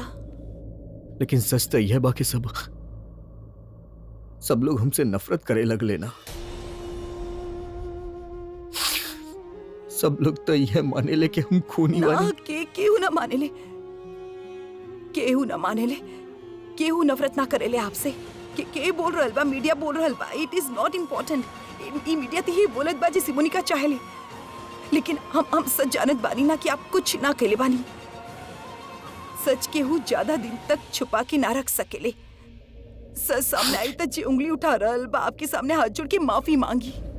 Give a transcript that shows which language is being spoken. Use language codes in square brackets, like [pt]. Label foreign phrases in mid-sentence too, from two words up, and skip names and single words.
[bho] लेकिन सच तो यह बा कि सब लोग हमसे नफरत करे लगले ना। सब लोग तो यह माने ले कि हम खूनी ना वाली। केहू ना माने ले, केहू ना माने ले, केहू नफरत ना करेले आपसे। के बोल रहल बा? मीडिया बोल रहल बा। [en] it is not important. [bho] ई मीडिया तो ही बोलत बा जैसे मोनिका चाहेले, लेकिन हम सच जानत बानी ना कि आप कुछ ना केले बानी। सच केहू ज्यादा दिन तक छुपा के ना रख सकेले। सच सामने आई तो जे उंगली उठा रहल बा आपके सामने हाथ जोड़ के माफी मांगी।